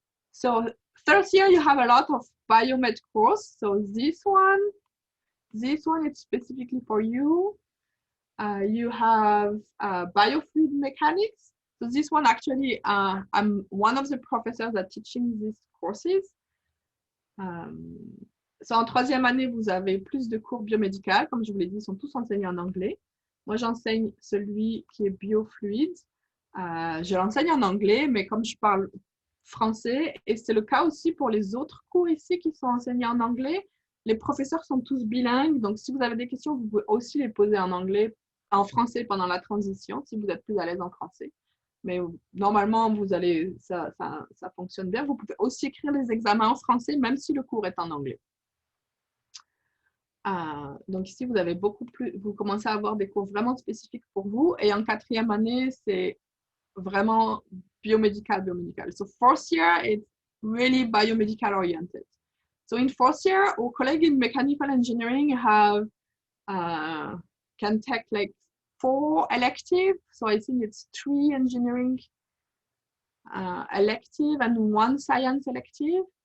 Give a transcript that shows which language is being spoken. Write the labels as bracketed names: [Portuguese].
[English] So, third year, you have a lot of biomed course. So this one is specifically for you. You have biofluid mechanics. So this one actually, I'm one of the professors that teaching these courses. [French] So en 3e année, vous avez plus de cours biomédical. Comme je vous l'ai dit, ils sont tous enseignés en anglais. Moi, j'enseigne celui qui est biofluide. Je l'enseigne en anglais, mais comme je parle français, et c'est le cas aussi pour les autres cours ici qui sont enseignés en anglais, les professeurs sont tous bilingues. Donc, si vous avez des questions, vous pouvez aussi les poser en anglais, en français pendant la transition, si vous êtes plus à l'aise en français. Mais normalement, ça fonctionne bien. Vous pouvez aussi écrire les examens en français, même si le cours est en anglais. Donc ici, vous avez vous commencez à avoir des cours vraiment spécifiques pour vous. Et en 4e année, c'est vraiment biomédical. [English] So 4th year, it's really biomedical oriented. So in 4th year, our colleagues in mechanical engineering can take like 4 electives. So I think it's 3 engineering elective and 1 science elective.